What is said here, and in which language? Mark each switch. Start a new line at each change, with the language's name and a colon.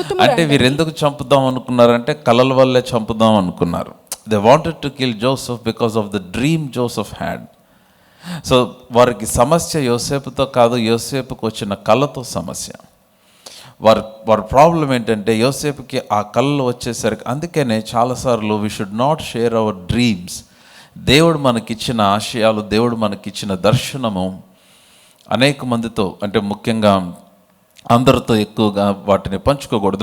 Telugu: అంటే వీరు ఎందుకు చంపుదాం అనుకున్నారంటే కలల వల్లే చంపుదాం అనుకున్నారు.
English: They wanted to kill Joseph because of the dream Joseph had.
Telugu: So వారికి సమస్య యోసేపుతో కాదు, యోసేపుకు వచ్చిన కళతో సమస్య. వారి ప్రాబ్లం ఏంటంటే యోసేపుకి ఆ కళలు వచ్చేసరికి. అందుకనే చాలాసార్లు
English: We should not share our dreams.
Telugu: దేవుడు మనకిచ్చిన ఆశయాలు, దేవుడు మనకిచ్చిన దర్శనము అనేక మందితో, అంటే ముఖ్యంగా అందరితో ఎక్కువగా వాటిని పంచుకోకూడదు.